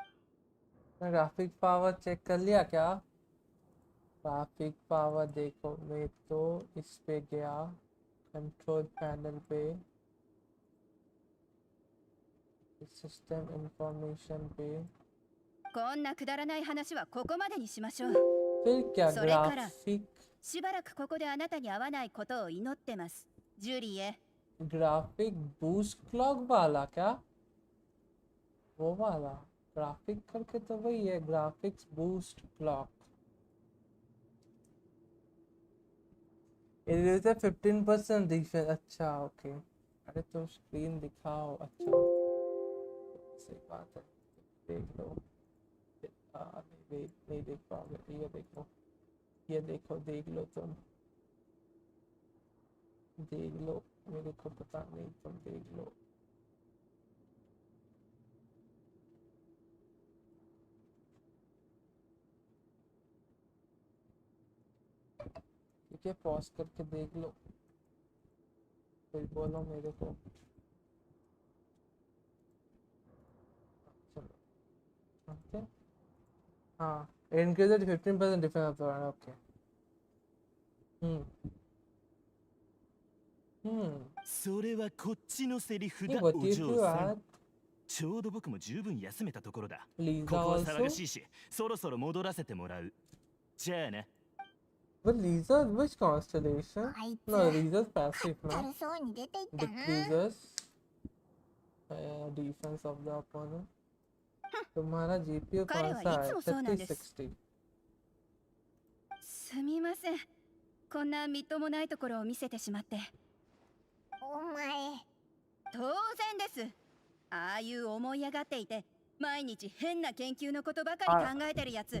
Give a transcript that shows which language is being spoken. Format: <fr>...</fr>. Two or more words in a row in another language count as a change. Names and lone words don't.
<en>graphic power</en> <hi>चेक कर लिया क्या?</hi> <en>graphic power</en> <hi>देखो, मैं तो इस पे गया</hi> <en>control panel</en> <hi>पे,</hi> <en>system information</en> <hi>पे.</hi> <ja>こんなくだらない話はここまでにしましょう。</ja> <hi>फिर क्या</hi> <ja>それから</ja> <hi>ग्राफिक</hi> <ja>しばらくここであなたに会わないことを祈ってます、ジュリエ。</ja> <en>graphic boost clock</en> <hi>वाला क्या? वो वाला ग्राफिक करके तो वही है,</hi> <en>graphics boost clock. it is a 15% defense. अच्छा ओके.</en> <hi>अरे तो स्क्रीन दिखाओ. अच्छा सही बात है, देख लो. नहीं देख पाओगे. ये देखो, ये देखो, देख लो तुम, देख लो. मेरे को पता नहीं, तुम देख लो. ठीक है, पॉज करके देख लो, फिर बोलो मेरे को. चलो ओके. हाँ,</hi> <en>increase 15% defense of the round. Okay.</en> <ja>それはこっちのセリフだ、</ja> <en>What</en> <ja>お</ja> <en>if</en> <ja>嬢</ja> <en>you</en> <ja>さん。</ja> <en>add</en> <ja>ちょうど僕も十分休めたところだ。</ja> <en>Lisa</en> <ja>ここは騒</ja> <en>also?</en> <ja>がしいし、そろそろ戻らせてもらう。じゃあね。</ja> <en>But Lisa, which constellation?</en> <ja>あいつ</ja> <en>No, Lisa's passive</en> <ja>だ</ja> <en>now.</en> <ja>るそうに出ていったな。</ja> <en>Decreases defense of the opponent.</en> <hi>तुम्हारा GPU</hi> <ja>彼</ja> <hi>कौन</hi> <ja>はい</ja> <hi>सा</hi> <ja>つ</ja> <hi>है?</hi> <ja>もそうなんです。 3060. すみません。こんなみっともないところを見せてしまって。お前、当然です。ああいう思い上がっていて、毎日変な研究のことばかり考えてるやつ、</ja>